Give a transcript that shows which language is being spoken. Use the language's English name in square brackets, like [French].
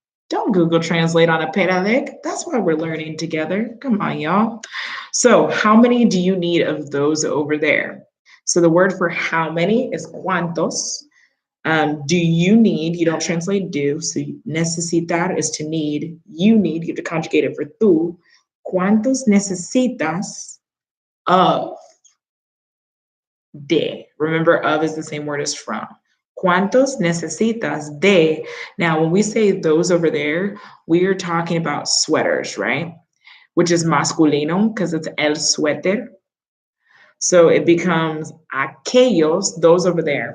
[English] Don't Google Translate on a pedadec. That's why we're learning together. Come on, y'all. So how many do you need of those over there? So the word for how many is cuantos. Do you need, you don't translate do, so necesitar is to need, you have to conjugate it for tú. [Spanish] ¿Cuántos necesitas of de? [English] Remember, of is the same word as from. [Spanish] ¿Cuántos necesitas de? [English] Now, when we say those over there, we are talking about sweaters, right? Which is masculino because it's el suéter. So it becomes aquellos, those over there.